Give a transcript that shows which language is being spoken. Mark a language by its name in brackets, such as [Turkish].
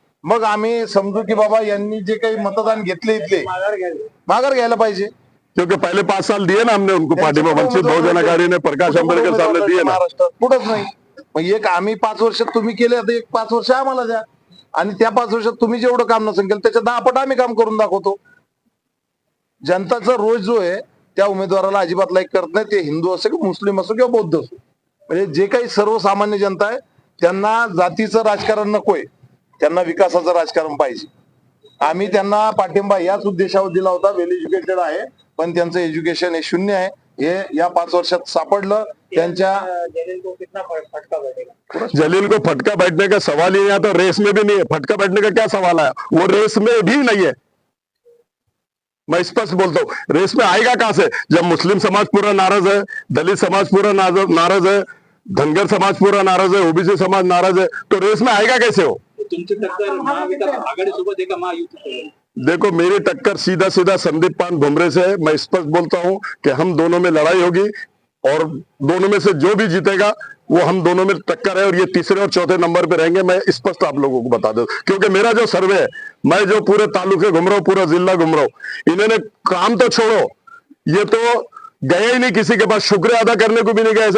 [Marathi] मग आम्ही समजू की बाबा यांनी जे काही मतदान घेतले इथले माघार घ्यायला पाहिजे. [Hindi] क्योंकि पहले 5 साल दिए ना हमने उनको पार्टिंबा. वंचित बहुजन आघाड़ी ने प्रकाश आंबेडकर साहब ने दिए ना. [Marathi] महाराष्ट्रात कुठंच नाही. मग एक आम्ही 5 वर्ष तुम्ही केले, आता एक 5 वर्ष आम्हाला द्या. आणि त्या 5 वर्षात तुम्ही जेवढं काम नसेल केलं त्याच्या 10 पट आम्ही काम करून दाखवतो. जनताचा रोष जो आहे त्या उमेदवाराला अजिबात लाईक करत नाही, ते हिंदू असो किंवा मुस्लिम असो किंवा बौद्ध असो. म्हणजे जे काही सर्वसामान्य जनता आहे त्यांना जातीचं राजकारण नकोय, त्यांना विकासाचं राजकारण पाहिजे. आम्ही त्यांना पाठिंबा याच उद्देशावर दिला होता. वेल एज्युकेटेड आहे पण त्यांचं एज्युकेशन हे 0 आहे. हे या 5 वर्षात सापडलं. त्यांच्या [Hindi] जलील को कितना फटका बैठेगा? जलील को फटका बैठने का सवाल ही नहीं है, तो रेस में भी नहीं है. फटका बैठने का क्या सवाल है? वो रेस में भी नहीं है. मैं स्पष्ट बोलता हूँ, रेस में आएगा कहां से? जब मुस्लिम समाज पूरा नाराज है, दलित समाज पूरा नाराज है, धनगर समाज पूरा नाराज है, ओबीसी समाज नाराज है, तो रेस में आएगा कैसे हो? [Marathi] तुमची टक्कर महाविकास आघाडी सोबत आहे का महायुती सोबत? [Hindi] देखो, मेरी टक्कर सीधा सीधा संदीप पान भुमरे से है. मैं स्पष्ट बोलता हूं कि हम दोनों में लड़ाई होगी और दोनों में से जो भी जीतेगा वो हम दोनों में टक्कर है और ये तीसरे और चौथे नंबर पे रहेंगे. मैं स्पष्ट आप लोगों को बता दूं, क्योंकि मेरा जो सर्वे है, मैं जो पूरे तालुके घूम रहा हूं, पूरा जिला घूम रहा हूं, इन्होंने काम तो छोड़ो, ये तो गए ही नहीं किसी के पास, शुक्रिया अदा करने को भी नहीं गए.